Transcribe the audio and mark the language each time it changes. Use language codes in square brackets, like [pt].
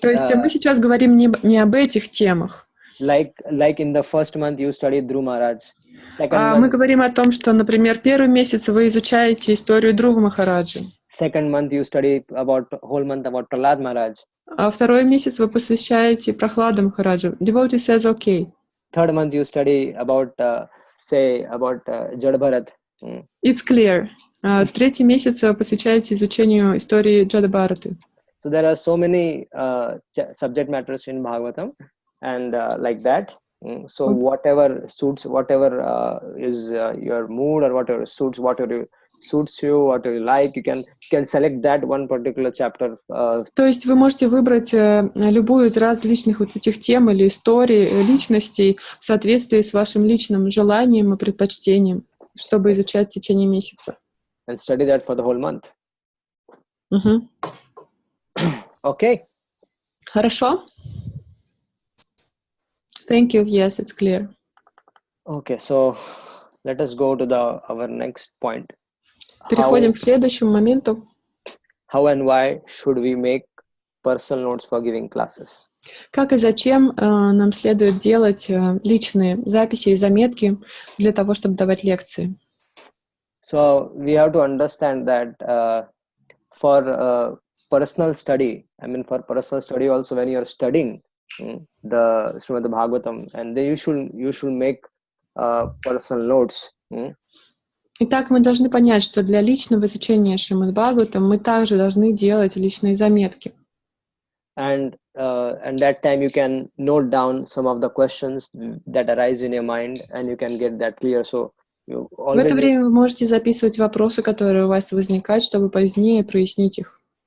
[ru] то есть мы сейчас говорим не об этих темах. [en] Like in the first month you studied Dhruv Maharaj. [ru] Мы говорим о том, что, например, первый месяц вы изучаете историю Dhruva Махараджа. [en] Second month you study whole month about Prahlad Maharaj. [ru] А второй месяц вы посвящаете Прахлада Махараджу. [en] Devotee says okay. Third month you study about Jad Bharat. It's clear. [ru] Третий месяц посвящаете изучению истории Джада Бхараты. [en] So So there are so many subject matters in Bhagavatam, and like that. So whatever suits, whatever is your mood, or whatever suits, whatever suits you, whatever you like, you can select that one particular chapter. [ru] То есть вы можете выбрать любую из различных вот этих тем или историй, личностей в соответствии с вашим личным желанием и предпочтением, чтобы изучать в течение месяца. [en] And study that for the whole month. Okay. [ru] Хорошо. [en] Thank you. Yes, it's clear. Okay, so let us go to our next point. [ru] Переходим к следующему моменту. [en] How and why should we make personal notes for giving classes? [ru] Как и зачем нам следует делать личные записи и заметки для того, чтобы давать лекции? [en] So we have to understand that for personal study, for personal study also, when you are studying the Srimad Bhagavatam, and then you should make personal notes. [ru] Итак, мы должны понять, что для личного изучения Шримад Бхагаватам мы также должны делать личные заметки. [en] And that time you can note down some of the questions that arise in your mind, and you can get that clear. So you always. [ru] В это время вы можете записывать вопросы, которые у вас возникают, чтобы позднее прояснить их.